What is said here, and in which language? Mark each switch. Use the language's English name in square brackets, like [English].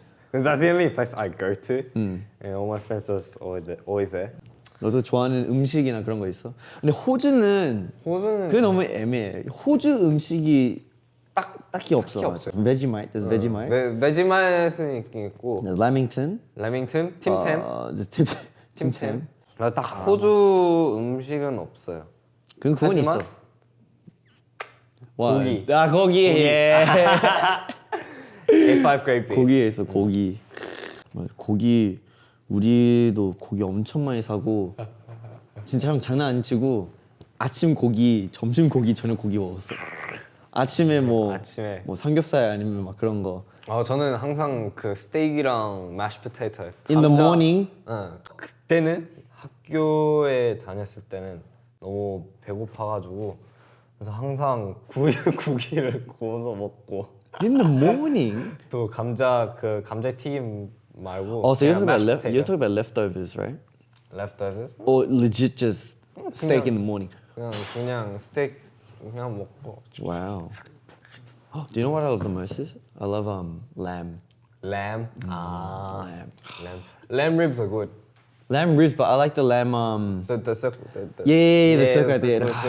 [English] Because that's the only place I go to, and all my friends are always there. [Korean] 너도 좋아하는 음식이나 그런 거 있어? 근데 호주는 그게 너무 애매해. 호주 음식이 딱히 없어. 딱히 없어요. [English] Vegemite, there's Vegemite. [Korean] 베지마이트는 있고, [English] There's Lamington. [Korean] 레밍턴, 팀템. 팀템. 딱 호주 음식은 없어요. 그건 하지만 있어. 와, 고기. 고기. 예. [English] A5 grade beef. [Korean] 고기에 있어 고기. 고기 우리도 고기 엄청 많이 사고 진짜 형 장난 안 치고 아침 고기, 점심 고기, 저녁 고기 먹었어. 아침에 뭐 삼겹살 아니면 막 그런 거. 저는 항상 그 스테이크랑 mashed potato. [English] In the morning. [Korean] 그때는 학교에 다녔을 때는 너무 배고파가지고 그래서 항상 고기를 구워서 먹고. [English] In the morning. [Korean] 또 감자 튀김 말고. [English] So you're talking about leftovers, right? Leftovers? Or legit just steak in the morning. [Korean] 그냥 스테이크 그냥 먹고. [English] Wow. Do you know what I love the most is? I love lamb. Lamb. Lamb. Lamb ribs are good. Lamb ribs, but I like the lamb. The circle. Yeah, the circle at the end.